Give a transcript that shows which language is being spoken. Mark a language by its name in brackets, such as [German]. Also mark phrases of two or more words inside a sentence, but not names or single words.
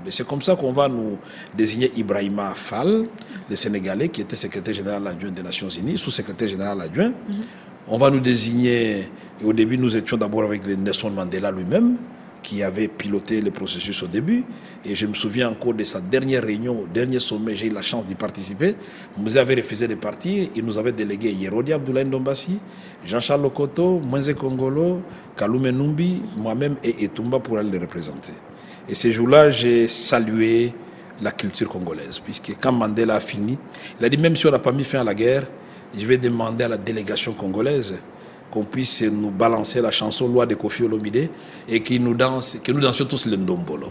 [French] Et c'est comme ça qu'on va nous désigner Ibrahima Fall, le Sénégalais, qui était secrétaire général adjoint des Nations Unies, sous-secrétaire général adjoint. On va nous désigner, et au début nous étions d'abord avec Nelson Mandela lui-même, qui avait piloté le processus au début. Et je me souviens encore de sa dernière réunion, au dernier sommet, j'ai eu la chance d'y participer. Vous avez refusé de partir. Il nous avait délégué Yerodi Abdoulaye Ndombassi, Jean-Charles Lokoto, Moïse Kongolo, Kaloume Numbi, moi-même et Etumba pour aller le représenter. Et ces jours-là, j'ai salué la culture congolaise. Puisque quand Mandela a fini, il a dit même si on n'a pas mis fin à la guerre, je vais demander à la délégation congolaise qu'on puisse nous balancer la chanson Loi de Kofi Olomide et que nous dansions tous le ndombolo.